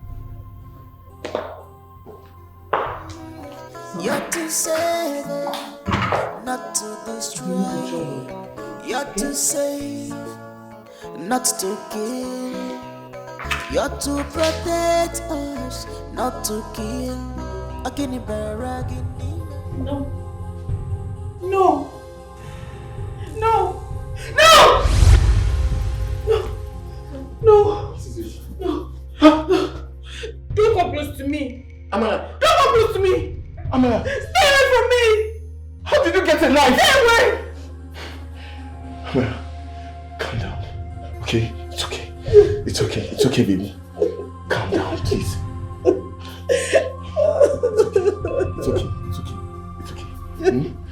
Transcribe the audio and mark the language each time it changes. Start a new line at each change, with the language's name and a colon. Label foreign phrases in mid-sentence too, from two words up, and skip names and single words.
English: You're to save, not to destroy. You're to save, not to kill. You're to protect us, not to kill. Agini baragini. No. No. No. No! No. No. Don't come close to me. Amala. Don't come close to me. Amala. Stay away from me. How did you get a knife? Stay away. Amala, calm down. Okay? It's okay. It's okay. It's okay, baby. Calm down, please. It's okay. It's okay. It's okay. Hmm?